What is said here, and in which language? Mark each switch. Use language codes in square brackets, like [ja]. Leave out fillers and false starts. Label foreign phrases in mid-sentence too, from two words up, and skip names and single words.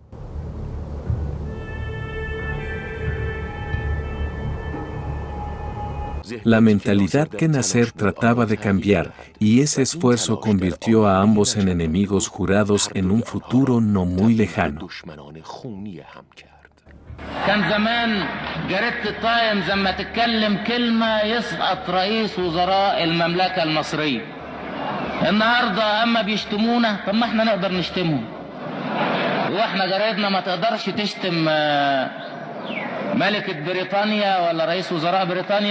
[es] La mentalidad que Nasser trataba de cambiar, y ese esfuerzo convirtió a ambos en enemigos jurados en un futuro no muy lejano. [ar] كان زمان جريدة التايمز لما تتكلم كلمة يسقط رئيس وزراء المملكة المصرية. النهارده اما بيشتمونا، طب ما احنا نقدر نشتمهم. واحنا جرايدنا ما تقدرش تشتم ملكة بريطانيا ولا رئيس وزراء بريطانيا؟